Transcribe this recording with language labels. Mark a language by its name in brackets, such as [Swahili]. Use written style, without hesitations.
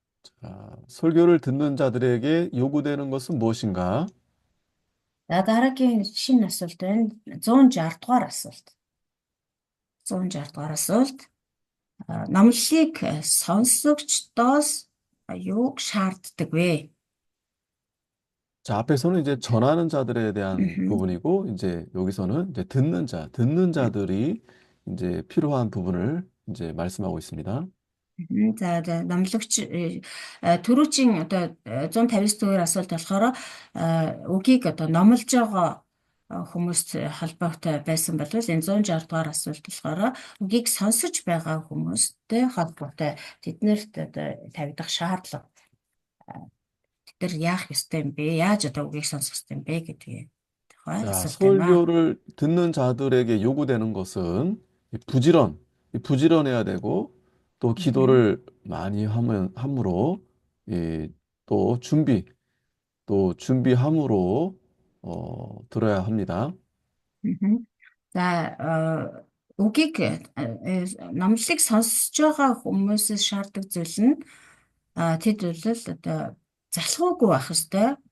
[Korean] 자, 설교를 듣는 자들에게 요구되는 것은 무엇인가? [Mongolian] За, дараагийн шинэ асуулт байна. 160 дугаар асуулт. 160 дугаар асуулт. Номлолыг сонсогчдоос юуг шаарддаг вэ? [Korean] 자, 앞에서는 이제 전하는 자들에 대한 мгм. 부분이고, 이제 여기서는 이제 듣는 자들이 이제 필요한 부분을 이제 말씀하고 있습니다. [Mongolian] За, номлогч түрүүчийн одоо 159-р асуулт болохоор үгийг одоо номлож байгаа хүмүүст холбоотой байсан болвол энэ 160 дугаар асуулт болохоор үгийг сонсож байгаа хүмүүстэй холбоотой тэднэрт одоо тавигдах шаардлага тэд нар яах ёстой юм бэ? Яаж одоо үгийг сонсох ёстой юм бэ гэдгийг тухай [Korean] 자, [Mongolian] асуулт байна. [Korean] 설교를 듣는 자들에게 요구되는 것은 이 부지런해야 되고, 또 기도를 많이 함으로, 또 또 준비함으로, 들어야 합니다. мгм. [Mongolian] За, үгийг номлолыг сонсож байгаа хүмүүсээс шаарддаг зүйл нь тэд бол одоо залхуугүй байх ёстой.